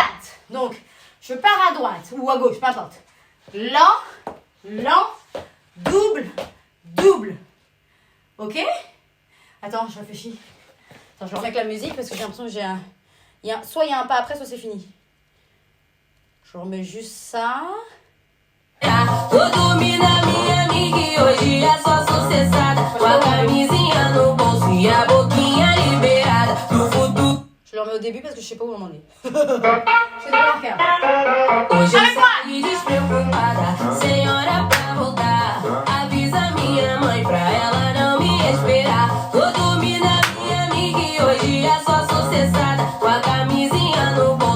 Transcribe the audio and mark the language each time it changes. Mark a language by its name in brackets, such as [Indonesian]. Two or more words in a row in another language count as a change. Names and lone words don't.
[French] Donc, je pars à droite ou à gauche, peu importe. Lent, lent, double, double. Ok? Attends, je réfléchis. Attends, je remets avec la musique parce que j'ai l'impression que soit il y a un pas après, soit c'est fini. Je remets juste ça. [Portuguese] Vou dormir na minha amiga e hoje é só sucessada. Com a camisinha no bolso e a boquinha liberada. No futuro. [French] Je le remets au début parce que je sais pas où on en est. Je sais pas faire. [Portuguese] Hoje eu saí despreocupada, sem hora pra voltar. Avisa minha mãe pra ela não me esperar. Vou dormir na minha amiga e hoje é só sucessada. Com a camisinha no